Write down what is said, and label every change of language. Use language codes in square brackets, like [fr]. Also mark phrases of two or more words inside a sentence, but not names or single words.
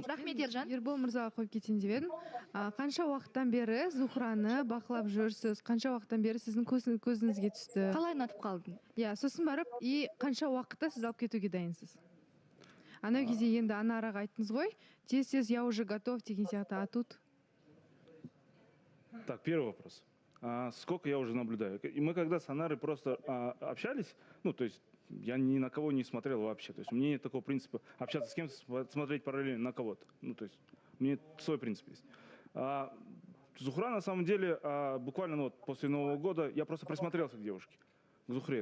[kk] Рахмет Ержан. Ербол мырзаға қойып кетейін деп едім. Қанша уақыттан бері Зухраны бақылап жүрсіз? Қанша уақыттан бері сіздің көзіңізге түсті? Қалай ұнатып қалдың? Иә, сосын барып, қанша уақытта сіз алып кетуге дайынсыз? Анау кезде енді Анараға айттыңыз ғой, тез [ru] я уже готов [kk] деген сияқты, [ru] а тут? Так, первый вопрос. Сколько я уже наблюдаю? И мы когда с Анарой просто общались, ну, то есть я ни на кого не смотрел вообще. То есть у меня нет такого принципа общаться с кем-то, смотреть параллельно на кого-то. Ну, то есть у меня свой принцип есть. Зухра, на самом деле, буквально вот после Нового года я просто присмотрелся к девушке, к Зухре.